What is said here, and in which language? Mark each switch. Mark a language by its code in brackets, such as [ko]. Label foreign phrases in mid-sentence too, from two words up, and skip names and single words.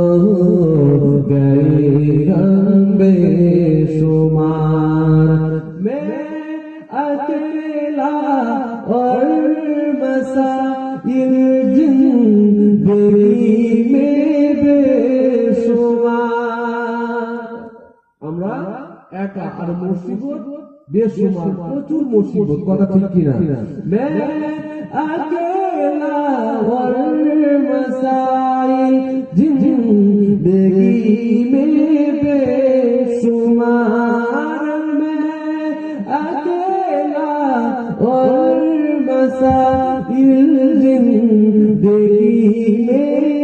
[ur] گئے ہم بے شمار میں اکیلا اور مسائل زندگی میں بے شمار [bn] আমরা একা আর মুসিবত বেশুমার প্রচুর মুসিবত কথা ঠিক কিনা [ur] میں اکیلا اور مسائل زندگی میں بے شمار میں اکیلا اور مسائل زندگی میں